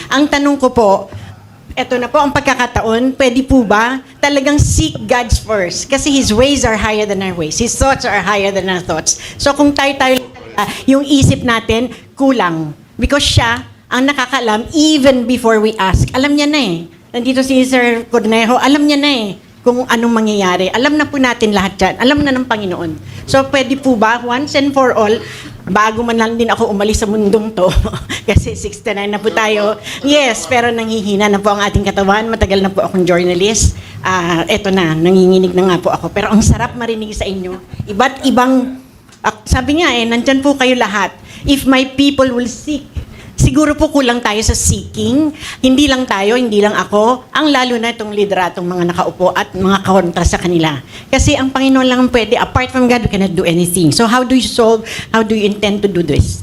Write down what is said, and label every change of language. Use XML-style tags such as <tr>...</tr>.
<tl>Ang tanong ko po, eto na po ang pagkakataon, pwede po ba talagang</tl> <en>seek God's first? Kasi His ways are higher than our ways. His thoughts are higher than our thoughts.</en> <tl>So kung tayo-tayo yung isip natin, kulang. Because siya ang nakakaalam</tl> <en>even before we ask.</en> <tl>Alam niya na eh. Nandito si Sir Cornejo, alam niya na eh kung anong mangyayari. Alam na po natin lahat yan. Alam na ng Panginoon. So pwede po ba,</tl> <en>once and for all,</en> <tl>bago man lang din ako umalis sa mundong to, kasi 69 na po tayo. Yes, pero nanghihina na po ang ating katawan. Matagal na po akong journalist. Eto na, nanginginig na nga po ako. Pero ang sarap marinig sa inyo. Iba't ibang, sabi nga nandyan po kayo lahat.</tl> <en>If my people will seek,</en> <tl>siguro po kulang tayo sa</tl> <en>seeking.</en> <tl>Hindi lang tayo, hindi lang ako. Ang lalo na itong lideratong mga nakaupo at mga kontra sa kanila. Kasi ang Panginoon lang ang pwede.</tl> <en>Apart from God, we cannot do anything. So how do you intend to do this?</en>